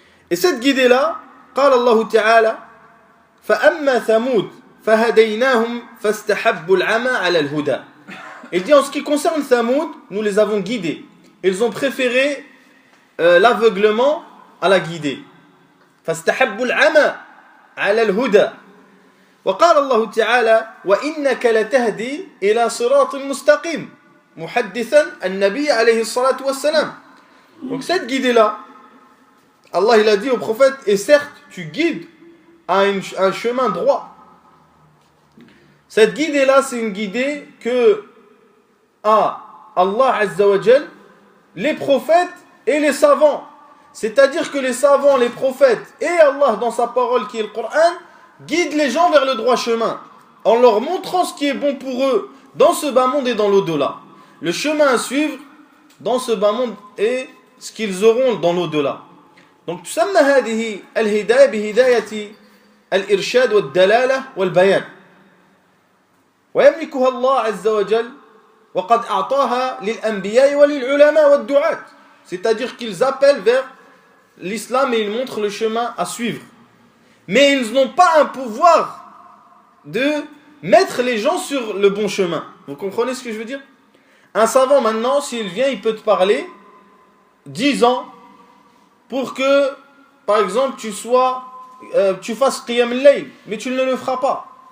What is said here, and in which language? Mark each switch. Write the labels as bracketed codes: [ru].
[fr] Et cette guidée-là, [ar] قال الله تعالى فأما ثمود فهديناهم فاستحبوا العمى على الهدى. [fr] Il dit en ce qui concerne Thamoud, nous les avons guidés. Ils ont préféré l'aveuglement à la guidée. [ar] فاستحبوا العمى على الهدى. وقال الله تعالى وإنك لتهدي إلى صراط مستقيم محدثا النبي عليه الصلاة والسلام. [fr] Donc cette guidée-là, Allah il a dit au prophète, et certes tu guides à un chemin droit. Cette guidée-là, c'est une guidée que a Allah Azza wa Jal, les prophètes et les savants. C'est-à-dire que les savants, les prophètes et Allah dans sa parole qui est le Coran guident les gens vers le droit chemin en leur montrant ce qui est bon pour eux dans ce bas monde et dans l'au-delà. Le chemin à suivre dans ce bas monde et ce qu'ils auront dans l'au-delà. [ar] Donc تسمى هذه الهداية بهداية الإرشاد والدلالة والبيان ويملكها الله عز وجل وقد أعطاها للأنبياء وللعلماء والدعاة. [fr] C'est-à-dire qu'ils appellent vers l'islam et ils montrent le chemin à suivre. Mais ils n'ont pas un pouvoir de mettre les gens sur le bon chemin. Vous comprenez ce que je veux dire? Un savant maintenant, s'il vient, il peut te parler 10 ans pour que, par exemple, tu fasses Qiyam al-Layl, mais tu ne le feras pas.